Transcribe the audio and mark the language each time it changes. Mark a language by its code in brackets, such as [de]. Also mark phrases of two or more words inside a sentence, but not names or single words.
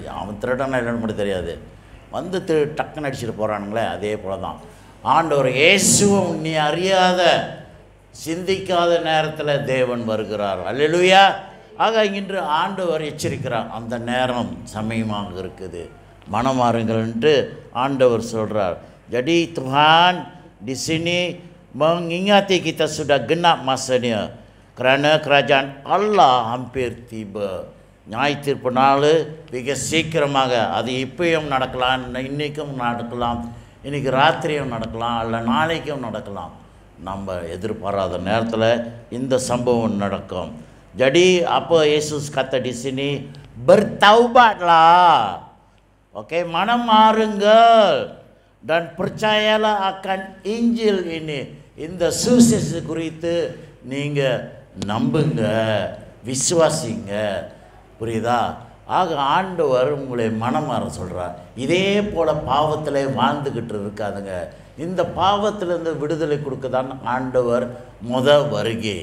[ta] அவன் திருடனா இல்லைன்னு மட்டும் தெரியாது, வந்து டக்குன்னு அடிச்சுட்டு போகிறானுங்களே. அதே போல தான் ஆண்டவர் இயேசுவும் நீ அறியாத சிந்திக்காத நேரத்தில் தேவன் வருகிறார். அல்லேலூயா. ஆக இன்று ஆண்டவர் எச்சரிக்கிறார், அந்த நேரம் சமயமாக இருக்குது, மனமாறுங்கள் என்று ஆண்டவர் சொல்கிறார். [ms] Jadi Tuhan di sini mengingati kita sudah genap masanya, kerana kerajaan Allah hampir tiba. [ta] நியாய தீர்ப்பு நாள் மிக சீக்கிரமாக, அது இப்பயும் நடக்கலாம், இன்றைக்கும் நடக்கலாம், இன்றைக்கி ராத்திரியும் நடக்கலாம், இல்லை நாளைக்கும் நடக்கலாம். நம்ம எதிர்பாராத நேரத்தில் இந்த சம்பவம் நடக்கும். [ms] Jadi apa Yesus kata di sini, bertaubatlah, oke, [ta] மனம் மாறுங்கள் [ms] dan percayalah akan Injil ini. [ta] இந்த சுவிசேஷத்தை குறித்து நீங்கள் நம்புங்க, விசுவாசிங்க. புரியுதா? ஆக ஆண்டவர் உங்களை மனம் மாற சொல்கிறார். இதே போல் பாவத்தில் வாழ்ந்துக்கிட்டு இருக்காதுங்க. இந்த பாவத்திலிருந்து விடுதலை கொடுக்க தான் ஆண்டவர் வருகை.